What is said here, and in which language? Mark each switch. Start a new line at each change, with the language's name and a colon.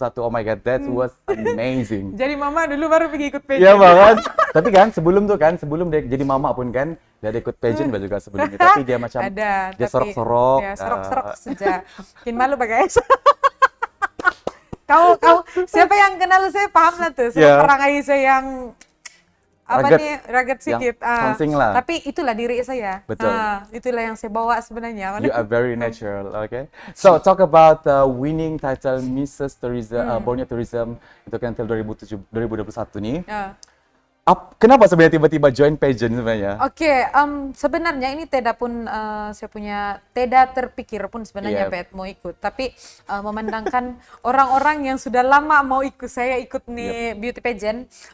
English: Oh my god, that was amazing.
Malay: Jadi mama dulu baru pergi ikut pageant. Iya banget. Tapi kan sebelum dia jadi mama pun kan dia ada ikut pageant juga sebelumnya. Tapi dia macam Ada, dia tapi- sorok-sorok. Ya, sorok-sorok saja. Bikin malu Pak guys. Kau siapa yang kenal saya paham lah tuh. Sama Ya. perangai saya yang
English: rugged. rugged
Malay: Yang sedikit.
English: something lah.
Malay: Tapi itulah diri saya. Betul. Itulah yang saya bawa sebenarnya.
English: You are very natural, okay? So, talk about winning title Mrs.
Malay: Borneo Tourism itu kan tahun 2021 nih. Kenapa sebenarnya tiba-tiba join pageant sebenarnya? Oke, sebenarnya ini saya punya terpikir pun sebenarnya Pet mau ikut, tapi memandangkan orang-orang yang sudah lama mau ikut, saya ikut nih beauty pageant.